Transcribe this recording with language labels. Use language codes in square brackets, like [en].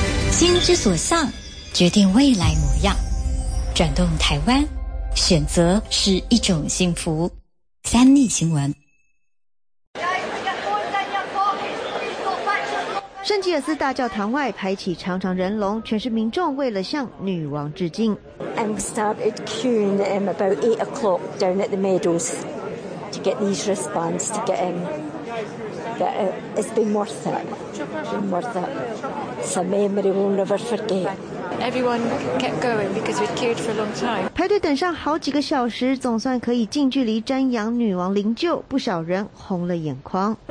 [zh] 心之所向，决定未来模样。转动台湾，选择是一种幸福。三立新闻。圣基尔斯大教堂外排起长长人龙，全是民众为了向女王致敬。 [en] And we started queuing about 8 o'clock down at the meadows to get these wristbands to get in. But it's been worth it. Been worth it. It's a memory we'll never forget. Everyone kept going because we'd queued for a long time. [zh] 排队等上好几个小时，总算可以近距离瞻仰女王灵柩，不少人红了眼眶。